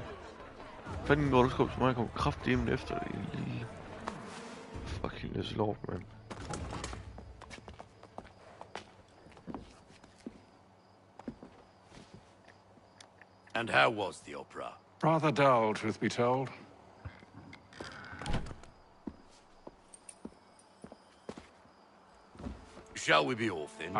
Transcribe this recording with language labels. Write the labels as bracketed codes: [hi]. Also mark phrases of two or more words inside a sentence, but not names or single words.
[da] Fanden går du skub så meget, kommer kraftedeme efter det lille... [en] Fucking this lord, man. And how was the opera? Rather dull, truth be told. Shall we be off then?